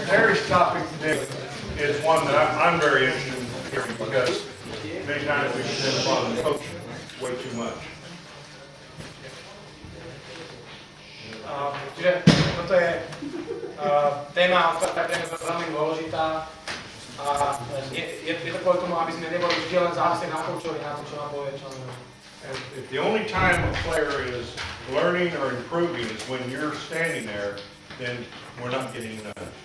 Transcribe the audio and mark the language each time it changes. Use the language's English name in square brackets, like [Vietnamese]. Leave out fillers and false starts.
[English] Harry's topic today is one that I'm very interested in hearing because many times we depend upon the coach way too much. [Slovak] Čiže toto je téma, ktorá je veľmi dôležitá a je to kvôli tomu, aby sme neboli vždy len závislí na koučovi, na tom, čo nám povie, čo nám. [English] If the only time a player is learning or improving is when you're standing there, then we're not getting nudge.